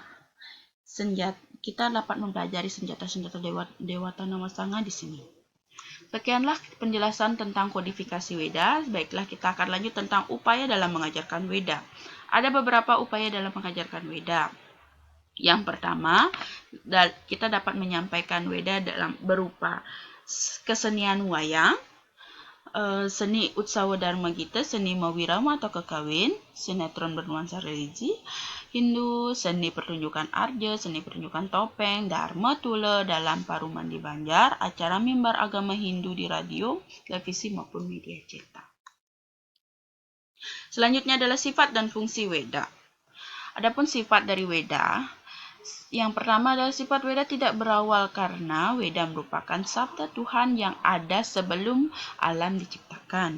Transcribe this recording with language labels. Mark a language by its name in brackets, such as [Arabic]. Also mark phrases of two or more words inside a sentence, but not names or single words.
[Indonesian] Kita dapat mempelajari senjata-senjata Dewata Namasanga di sini. Sekianlah penjelasan tentang kodifikasi Weda. Baiklah, kita akan lanjut tentang upaya dalam mengajarkan Weda. Ada beberapa upaya dalam mengajarkan Weda. Yang pertama, kita dapat menyampaikan Weda berupa kesenian wayang, seni Utsawa Dharma Gita, seni Mawirama atau kekawin, sinetron bernuansa religi. Hindu, seni pertunjukan arja, seni pertunjukan topeng, dharma tula dalam Paruman di Banjar, acara mimbar agama Hindu di radio, televisi maupun media cetak. Selanjutnya adalah sifat dan fungsi Weda. Adapun sifat dari Weda, yang pertama adalah sifat Weda tidak berawal karena Weda merupakan sabda Tuhan yang ada sebelum alam diciptakan.